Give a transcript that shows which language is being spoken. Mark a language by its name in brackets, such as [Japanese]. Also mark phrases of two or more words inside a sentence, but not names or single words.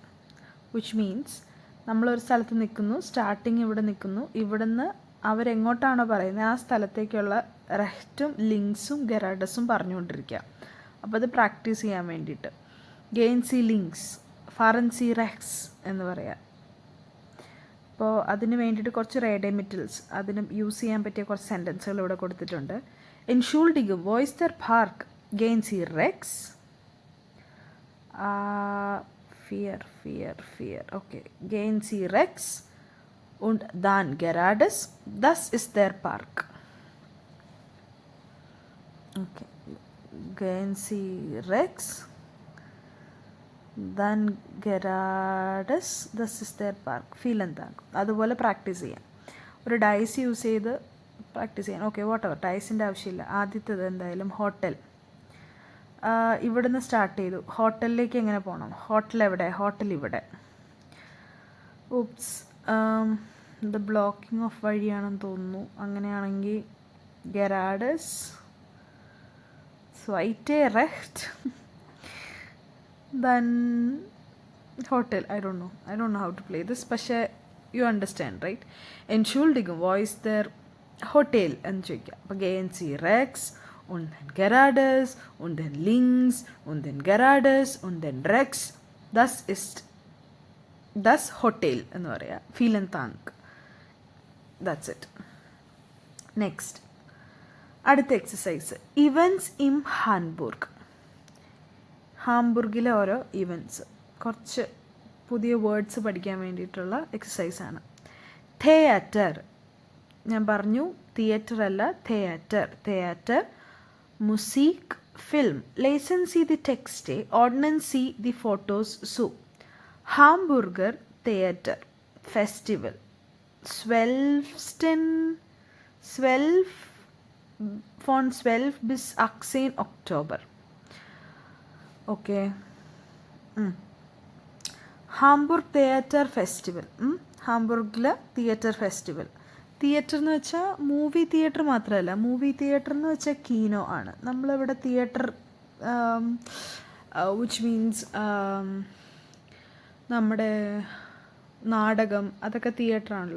[English] which means [Malayalam] നമ്മളൊരു സ്ഥലത്ത് നിൽക്കുന്നു, സ്റ്റാർട്ടിങ് ഇവിടെ നിൽക്കുന്നു, ഇവിടുന്ന് അവരെങ്ങോട്ടാണോ പറയുന്നത് ആ സ്ഥലത്തേക്കുള്ള റെക്റ്റും ലിങ്ക്സും ഗെറാഡസും പറഞ്ഞുകൊണ്ടിരിക്കുക. അപ്പോൾ അത് പ്രാക്ടീസ് ചെയ്യാൻ വേണ്ടിയിട്ട് [German] Gehen Sie links, Fahren Sie rechts [Malayalam] എന്ന് പറയാം. അപ്പോൾ അതിന് വേണ്ടിയിട്ട് കുറച്ച് റേഡമിറ്റൽസ്, അതിന് യൂസ് ചെയ്യാൻ പറ്റിയ കുറച്ച് സെൻറ്റൻസുകൾ ഇവിടെ കൊടുത്തിട്ടുണ്ട്. [German] Entschuldigung, wo ist der Park? Gehen Sie rechts? Vier. Okay. Gehen Sie rechts und dann geradeaus. Das ist der Park. Okay. Gehen Sie rechts, dann geradeaus. Das ist der Park. Vielen Dank. [Malayalam] അതുപോലെ പ്രാക്ടീസ് ചെയ്യാം. ഒരു ഡൈസ് യൂസ് ചെയ്ത് പ്രാക്ടീസ് ചെയ്യാൻ. [English] okay, whatever, [Malayalam] ഡൈസിൻ്റെ ആവശ്യമില്ല. ആദ്യത്തേത് എന്തായാലും ഹോട്ടൽ. ഇവിടുന്ന് സ്റ്റാർട്ട് ചെയ്തു. ഹോട്ടലിലേക്ക് എങ്ങനെ പോകണം? ഹോട്ടൽ എവിടെ? ഹോട്ടൽ ഇവിടെ. ഉപ്സ്, ഇത് [English] blocking off [Malayalam] വഴിയാണെന്ന് തോന്നുന്നു. അങ്ങനെയാണെങ്കിൽ [German] geradeaus, zweite rechts, [English] then hotel. I don't know how to play this, പക്ഷേ you understand, right? [German] Entschuldigung, wo ist der Hotel [Malayalam] എന്ന് ചോദിക്കാം. [German] അപ്പോൾ gehen Sie rechts und dann geradeaus und dann links und dann geradeaus und dann rechts. Das ist das Hotel [Malayalam] എന്ന് പറയാം. [German] Vielen Dank. [English] That's it. Next, [Malayalam] അടുത്ത എക്സസൈസ്. [English] Events in Hamburg. [Malayalam] ഹാംബുർഗിലെ ഓരോ ഇവൻറ്റ്സ്, കുറച്ച് പുതിയ വേർഡ്സ് പഠിക്കാൻ വേണ്ടിയിട്ടുള്ള എക്സസൈസാണ്. തിയേറ്റർ, ഞാൻ പറഞ്ഞു തിയേറ്റർ അല്ല, തിയേറ്റർ, [German] Musik, Film, Lesen Sie die Texte, Ordnen Sie die Fotos zu. ഹാംബുർഗർ തിയേറ്റർ ഫെസ്റ്റിവൽ, 12 von 12 bis 18 Oktober. [Malayalam] Okay. ഹാംബുർഗ് തിയേറ്റർ ഫെസ്റ്റിവൽ. ഹാംബുർഗിലെ തിയേറ്റർ ഫെസ്റ്റിവൽ. തിയേറ്റർ എന്ന് വെച്ചാൽ [English] movie theater [Malayalam] മാത്രമല്ല, [English] movie theater [Malayalam] എന്ന് വെച്ചാൽ കീനോ ആണ്. നമ്മളിവിടെ തിയേറ്റർ [English] which means [Malayalam] നമ്മുടെ നാടകം, അതൊക്കെ തിയേറ്ററാണല്ലോ.